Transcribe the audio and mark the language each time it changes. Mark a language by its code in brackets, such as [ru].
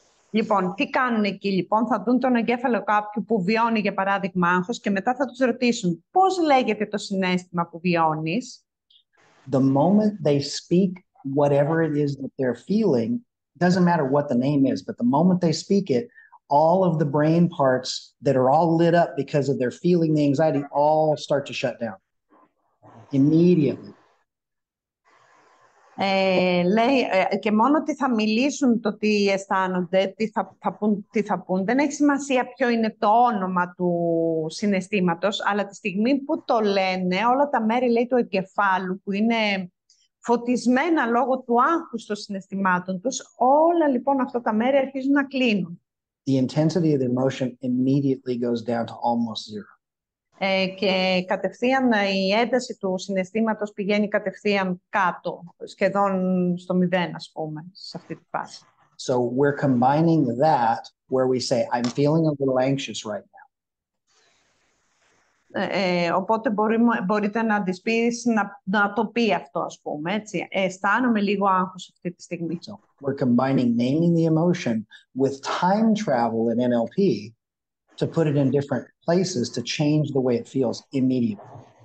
[el] Λοιπόν, τι κάνουν εκεί, λοιπόν, θα δουν τον εγκέφαλο κάποιου που βιώνει, για παράδειγμα, άγχος και μετά θα τους ρωτήσουν πώς λέγεται το συναίσθημα που βιώνεις. [en] The moment they speak whatever it is that they're feeling, doesn't matter what the name is, but the moment they speak it, all of the brain parts that are all lit up because of their feeling the anxiety all start to shut down immediately. [el] Λέει, και μόνο ότι θα μιλήσουν το τι αισθάνονται, τι θα πούν. Δεν έχει σημασία ποιο είναι το όνομα του συναισθήματος, αλλά τη στιγμή που το λένε, όλα τα μέρη, λέει, του εγκεφάλου που είναι φωτισμένα λόγω του άγχους των συναισθημάτων τους, όλα λοιπόν αυτά τα μέρη αρχίζουν να κλείνουν. [en] The intensity of the emotion immediately goes down to almost zero. [el] Και κατευθείαν η ένταση του συναισθήματος πηγαίνει κατευθείαν κάτω, σχεδόν στο 0, ας πούμε, σε αυτή τη φάση. [en] So we're combining that where we say, I'm feeling a little anxious right now. [el] Οπότε μπορείτε να της πεις να το πει αυτό, ας πούμε, έτσι. Αισθάνομαι λίγο άγχος αυτή τη στιγμή. [en] So we're combining naming the emotion with time travel in NLP to put it in different places to change the way it feels immediately.